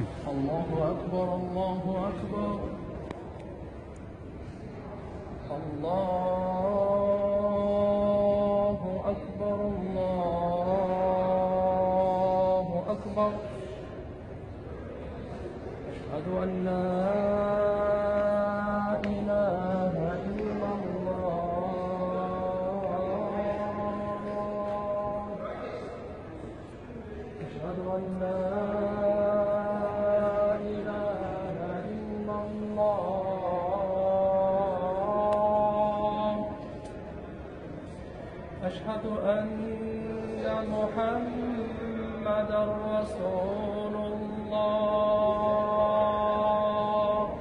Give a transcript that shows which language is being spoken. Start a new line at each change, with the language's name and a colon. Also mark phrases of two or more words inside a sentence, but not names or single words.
Arabic: الله أكبر، الله أكبر. الله أكبر، الله أكبر. أشهد أن لا أشهد أن لا إله إلا الله أشهد أن محمدا رسول الله